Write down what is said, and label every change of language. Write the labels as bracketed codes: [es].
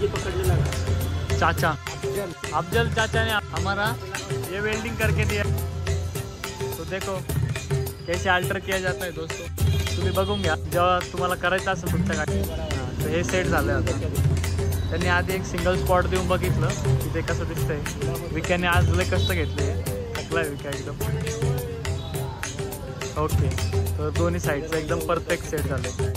[hi] चाचा अफजल चाचा ने हमारा ये वेल्डिंग करके दिया. तो देखो कैसे अल्टर किया जाता है दोस्तों. [mr] तुम्ही बघून घ्या जेव्हा तुम्हाला करायचं असेल तुमच्या गाडी. तर हे सेट झालं आता. त्यांनी आधी एक सिंगल स्पॉट देऊन बघितलं की ते कसं दिसतंय. विक्याने आज लय कष्ट घेतले, थकलाय विक्या एकदम. ओके, तर दोन्ही साईडचं एकदम परफेक्ट सेट झाले.